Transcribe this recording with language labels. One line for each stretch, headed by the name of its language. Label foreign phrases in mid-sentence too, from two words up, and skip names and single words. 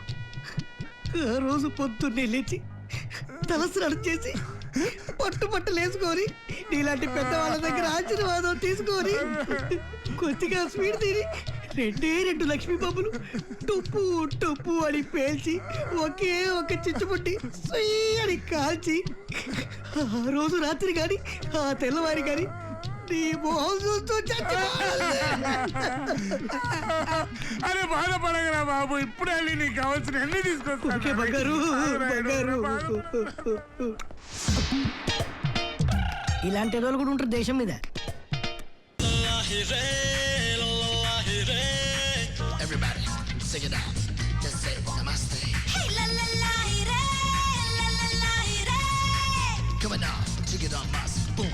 Telugu: ఆ రోజు పొద్దున్నే లేచి తలస్నానం చేసి పట్టుబట్టలు వేసుకొని నీలాంటి పెద్దవాళ్ళ దగ్గర ఆశీర్వాదం తీసుకొని కొద్దిగా స్వీట్ తిని 2 లక్ష్మీ బాబులు టుప్పు టుప్పు అని పేల్చి ఒకే ఒక చిచ్చుపుట్టి అని కాల్చి ఆ రోజు రాత్రి కానీ ఆ తెల్లవారి కానీ నీ మొహం చూస్తూ అరే బాధపడగరా బాబు. ఇప్పుడే వెళ్ళి నీకు కావాల్సిన అన్ని తీసుకొస్తా. బంగారు. ఇలాంటి రోజులు కూడా ఉంటారు దేశం మీద.
English: Everybody, sing it out. Just say namaste. Hey, la la la, re, la la la, re. Come on now, sing it on, master.